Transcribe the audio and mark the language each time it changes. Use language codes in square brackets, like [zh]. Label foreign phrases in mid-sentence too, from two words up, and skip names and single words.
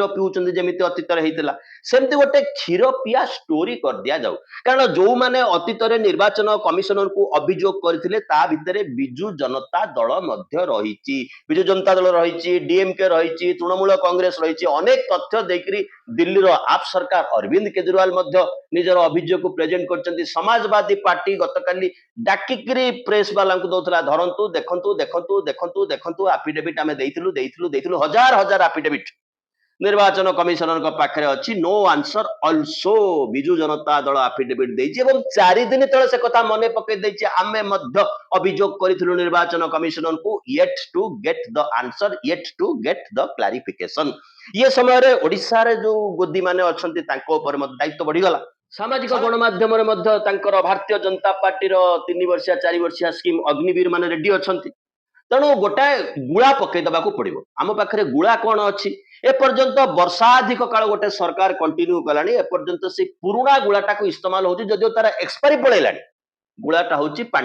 [or] ପିଉଛନ୍ତି ଯେମିତି ଅତୀତରେ ହେଇଥିଲା ସେମିତି ଗୋଟେ କ୍ଷୀର ପିଆ ଷ୍ଟୋରି କରିଦିଆଯାଉ କାରଣ ଯୋଉମାନେ ଅତୀତରେ ନିର୍ବାଚନ କମିଶନରକୁ ଅଭିଯୋଗ କରିଥିଲେ ତା ଭିତରେ ବିଜୁ ଜନତା ଦଳ ମଧ୍ୟ ରହିଛି ବିଜୁ ଜନତା ଦଳ ରହିଛି ଡିଏମକେ ରହିଛି ତୃଣମୂଳ କଂଗ୍ରେସ ରହିଛି ଅନେକ ତଥ୍ୟ ଦେଇକରି ଦିଲ୍ଲୀର ଆପ୍ ସରକାର ଅରବିନ୍ଦ କେଜରିୱାଲ ମଧ୍ୟ ନିଜର ଅଭିଯୋଗକୁ ପ୍ରେଜେଣ୍ଟ କରିଛନ୍ତି ସମାଜବାଦୀ ପାର୍ଟି ଗତକାଲି ଡାକିକିରି ପ୍ରେସ ବାଲାଙ୍କୁ ଦଉଥିଲା ଧରନ୍ତୁ ଦେଖନ୍ତୁ ଦେଖନ୍ତୁ ଦେଖନ୍ତୁ ଦେଖନ୍ତୁ ଆଫିଡେଭିଟ ଆମେ ଦେଇଥିଲୁ ହଜାର ହଜାର ଆଫିଡେଭିଟ ନିର୍ବାଚନ କମିଶନରଙ୍କ ପାଖରେ ଅଛି नो [en] answer also [or] ବିଜୁ ଜନତା ଦଳ ଆଫିଡେଭିଟ ଦେଇଛି ଏବଂ 4 ଦିନ ତଳେ ସେ କଥା ମନେ ପକେଇ ଦେଇଛି ଆମେ ମଧ୍ୟ ଅଭିଯୋଗ କରିଥିଲୁ ନିର୍ବାଚନ କମିଶନରଙ୍କୁ [en] yet to get the answer yet to get the clarification [or] ଇଏ ସମୟରେ ଓଡ଼ିଶାରେ ଯୋଉ ଗୋଦି ମାନେ ଅଛନ୍ତି ତାଙ୍କ ଉପରେ ମଧ୍ୟ ଦାୟିତ୍ୱ ବଢିଗଲା ସାମାଜିକ ଗଣମାଧ୍ୟମରେ ମଧ୍ୟ ତାଙ୍କର ଭାରତୀୟ ଜନତା ପାର୍ଟିର 3 ବର୍ଷିଆ 4 ବର୍ଷିଆ ସ୍କିମ୍ ଅଗ୍ନିବୀର ମାନେ ରେଡି ଅଛନ୍ତି ତେଣୁ ଗୋଟାଏ ଗୁଳା ପକେଇ ଦେବାକୁ ପଡିବ ଆମ ପାଖରେ ଗୁଳା କଣ ଅଛି ଏପର୍ଯ୍ୟନ୍ତ ବର୍ଷାଧିକ କାଳ ଗୋଟେ ସରକାର କଣ୍ଟିନ୍ୟୁ କଲାଣି ଏପର୍ଯ୍ୟନ୍ତ ସେ ପୁରୁଣା ଗୁଳାଟାକୁ ଇସ୍ତେମାଲ ହଉଛି ଯଦିଓ ତାର ଏକ୍ସପାରି ପଳେଇଲାଣି ଗୁଳାଟା ହଉଛି